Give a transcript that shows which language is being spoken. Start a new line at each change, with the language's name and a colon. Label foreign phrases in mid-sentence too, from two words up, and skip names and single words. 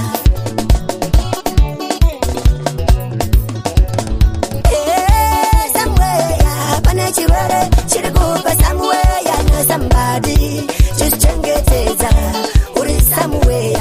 Shona: somewhere pane chirwere chiri kupa somewhere na
English: somebody just
Shona: chengetedza uri somewhere